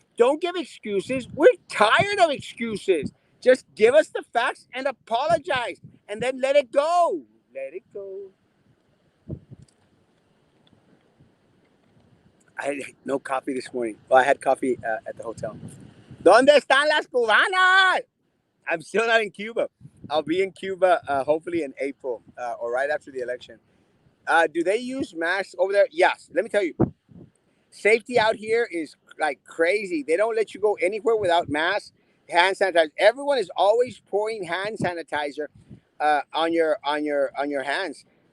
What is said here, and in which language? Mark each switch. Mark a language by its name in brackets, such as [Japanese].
[English] Don't give excuses. We're tired of excuses. Just give us the facts and apologize, and then let it go. Let it go. I had no coffee this morning. Well, I had coffee at the hotel. [Spanish] ¿Dónde están las cubanas? [English] I'm still not in Cuba. I'll be in Cuba hopefully in April or right after the election. Do they use masks over there? Yes. Let me tell you, safety out here is like crazy. They don't let you go anywhere without masks, hand sanitizer. Everyone is always pouring hand sanitizer on your hands.